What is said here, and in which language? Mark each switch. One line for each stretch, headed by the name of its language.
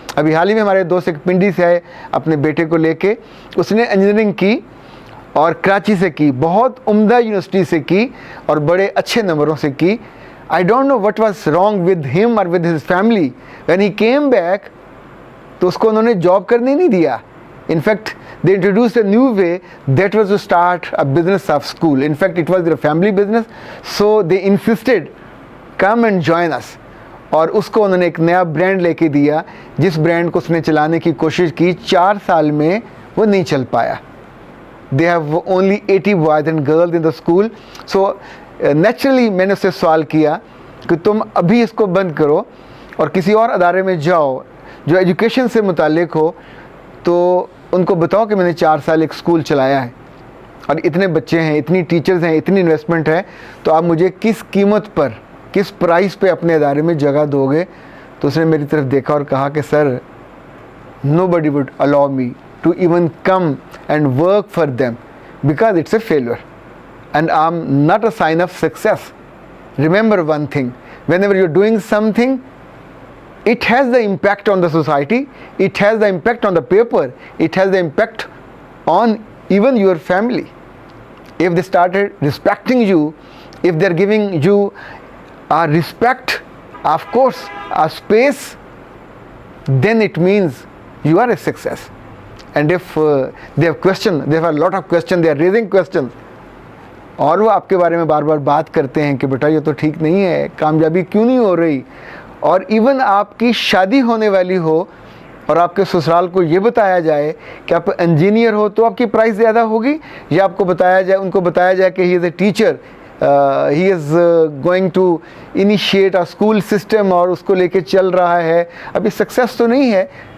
Hindi: अभी हाल ही में हमारे दोस्त एक पिंडी से आए अपने बेटे को लेके, उसने इंजीनियरिंग की और कराची से की, बहुत उम्दा यूनिवर्सिटी से की और बड़े अच्छे नंबरों से की।
English: I don't know what was wrong with him और with his family. When he came back
Hindi: तो उसको उन्होंने जॉब करने नहीं दिया।
English: In fact they introduced a new way, that was to start a business of school. In fact, it was their family business, so they insisted, come and join us.
Hindi: और उसको उन्होंने एक नया ब्रांड लेके दिया, जिस ब्रांड को उसने चलाने की कोशिश की, 4 साल में वो नहीं चल पाया।
English: They have only 80 boys and girls in the school.
Hindi: So naturally मैंने उससे सवाल किया कि तुम अभी इसको बंद करो और किसी और अदारे में जाओ जो एजुकेशन से मुतालिक हो, तो उनको बताओ कि मैंने 4 साल एक स्कूल चलाया है और इतने बच्चे हैं, इतनी टीचर्स हैं, इतनी इन्वेस्टमेंट है, तो आप मुझे किस कीमत पर, किस प्राइस पे अपने अदारे में जगह दोगे। तो उसने मेरी तरफ देखा और कहा कि sir,
English: nobody would allow me to even come and work for them because it's a failure and I'm not a sign of success. Remember one thing, whenever you're doing something, it has the impact on the society, it has the impact on the paper, it has the impact on even your family. If they started respecting you, if they're giving you a respect, of course, a space, then it means you are a success. And if they have question, they have a lot of question, they are raising questions,
Hindi: और वो आपके बारे में बार बार बात करते हैं कि बेटा ये तो ठीक नहीं है, कामयाबी क्यों नहीं हो रही, और इवन आपकी शादी होने वाली हो और आपके ससुराल को ये बताया जाए कि आप इंजीनियर हो तो आपकी प्राइस ज़्यादा होगी, या आपको बताया जाए, उनको बताया जाए कि
English: he is a teacher, he is going to initiate a school system
Hindi: और उसको लेके चल रहा है, अभी सक्सेस तो नहीं है।